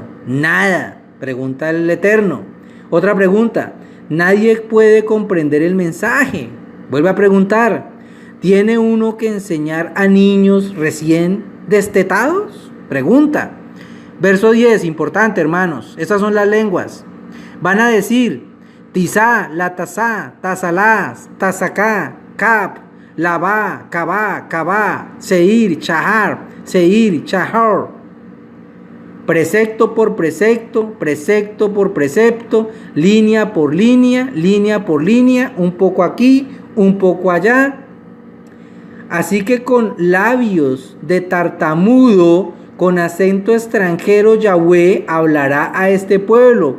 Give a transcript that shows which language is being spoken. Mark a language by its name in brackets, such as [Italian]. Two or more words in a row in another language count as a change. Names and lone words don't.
[Spanish] Nada. Pregunta el Eterno. Otra pregunta. Nadie puede comprender el mensaje. Vuelve a preguntar. ¿Tiene uno que enseñar a niños recién destetados? Pregunta. Verso 10, importante, hermanos. Estas son las lenguas. Van a decir Tizá, Latazá, Tazalá, Tazaká, Cap, Labá, Cabá, Cabá, Seir, Chahar, Seir, Chahar. Precepto por precepto, precepto por precepto, línea por línea, un poco aquí, un poco allá. Así que con labios de tartamudo, con acento extranjero, Yahweh hablará a este pueblo.